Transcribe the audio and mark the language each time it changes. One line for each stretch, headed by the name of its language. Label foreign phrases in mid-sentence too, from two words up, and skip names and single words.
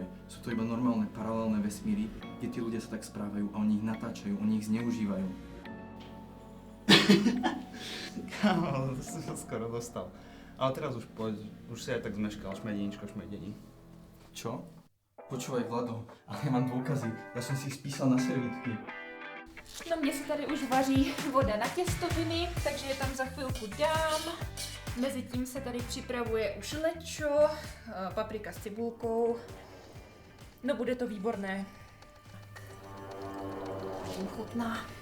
Slovak: Sú to iba normálne paralelné vesmíry, kde tí ľudia sa tak správajú a oni ich natáčajú, oni ich zneužívajú. Kámo, to som sa skoro dostal. Ale teraz už poď, už si aj tak zmeškal, šmedeničko, šmedení. Čo? Počúvaj Vlado, ale ja mám dôkazy, ja som si ich spísal na servítky.
Czech: No mně se tady už vaří voda na těstoviny, takže je tam za chvilku dám. Mezitím se tady připravuje už lečo, paprika s cibulkou. No bude to výborné. Už jim chutná.